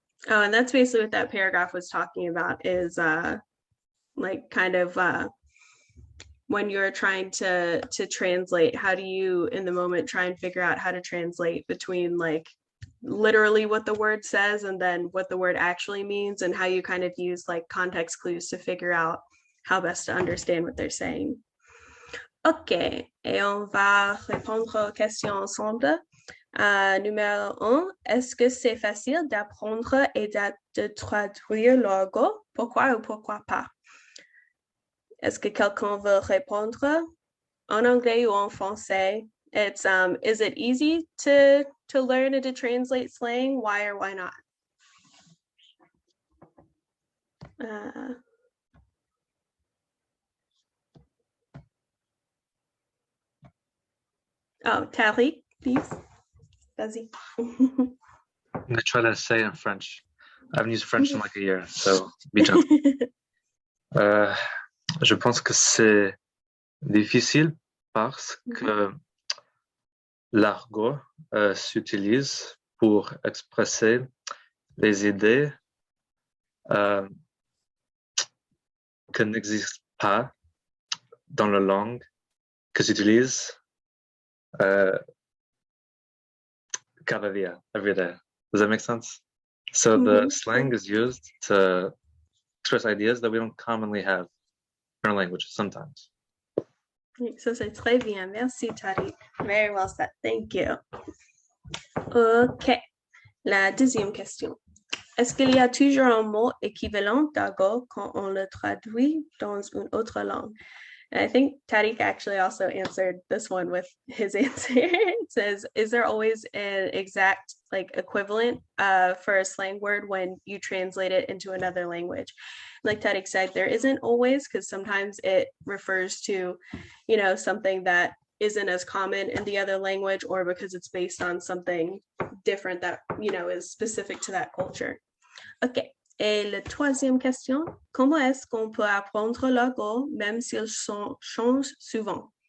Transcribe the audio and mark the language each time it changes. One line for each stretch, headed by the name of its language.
English: Oh, and that's basically what that paragraph was talking about, is like kind of when you're trying to translate, how do you in the moment try and figure out how to translate between like literally what the word says and then what the word actually means, and how you kind of use like context clues to figure out how best to understand what they're saying.
French: Ok, et on va répondre aux questions ensemble. Numéro 1, est-ce que c'est facile d'apprendre et de traduire l'argot? Pourquoi ou pourquoi pas? Est-ce que quelqu'un veut répondre en anglais ou en français?
English: It's is it easy to learn and to translate slang? Why or why not? Oh, Tariq, please.
French: Vas-y.
English: I'm going to try to say it in French. I haven't used French in like a year, so be gentle.
French: Je pense que c'est difficile parce que l'argot s'utilise pour expresser les idées que n'existe pas dans la langue que j'utilise
Spanish: cada dia,
English: every day. Does that make sense? So the slang is used to express ideas that we don't commonly have in our language sometimes.
French: Ça, c'est très bien. Merci,
English: Tariq. Very well said. Thank you. OK.
French: La deuxième question. Est-ce qu'il y a toujours un mot équivalent d'argot quand on le traduit dans une autre langue?
English: And I think Tariq actually also answered this one with his answer. It says, is there always an exact like equivalent for a slang word when you translate it into another language? Like Tariq said, there isn't always, because sometimes it refers to, you know, something that isn't as common in the other language, or because it's based on something different that, you know, is specific to that culture. OK.
French: Et la troisième question, comment est-ce qu'on peut apprendre l'argot même s'il change souvent?